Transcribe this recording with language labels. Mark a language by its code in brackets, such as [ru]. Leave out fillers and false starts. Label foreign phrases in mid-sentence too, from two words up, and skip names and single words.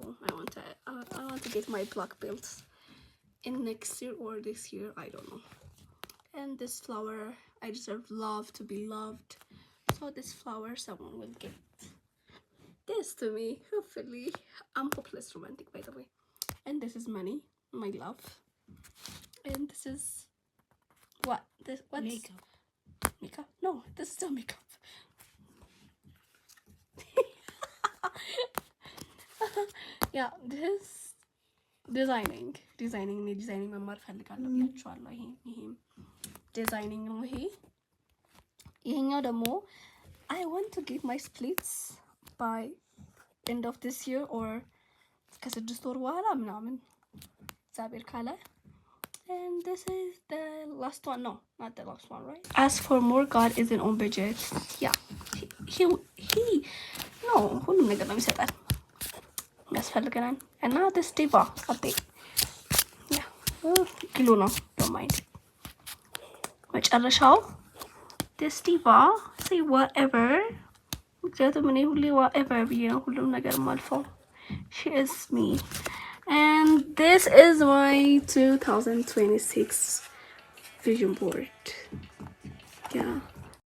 [en] I want to get my black belt in next year or this year I don't know. and this flower I deserve love to be loved, so this flower someone will get this to me hopefully. I'm hopeless romantic by the way. and this is money, my love. and this is what's makeup no this is still makeup. yeah this is [am] ዲዛይኒንግ መማር ፈልጋለሁ ብያችኋለሁ። ይሄም ዲዛይኒንግ ነው። ይሄኛው ደግሞ [en] I want to get my splits by end of this year or [am] ከ6 ወር በኋላ ምናምን እግዚአብሔር ካለ. [en] And this is the last one. No, not the last one, right? As for more, God isn't on budget. Yeah, he no, [am] ሁሉም ነገር ነው የሚሰጠን ያስፈልገናል. [en] እና this diva update. Yeah, [am] ኪሎ ነው [en] don't mind. [am] መጨረሻው [en] this diva say whatever. [am] ምክንያቱም እኔ ሁሌ [en] whatever [am] ብዬ ነው ሁሉም ነገር ማልፈው. [en] She is me. And this is my 2026 vision board. Yeah.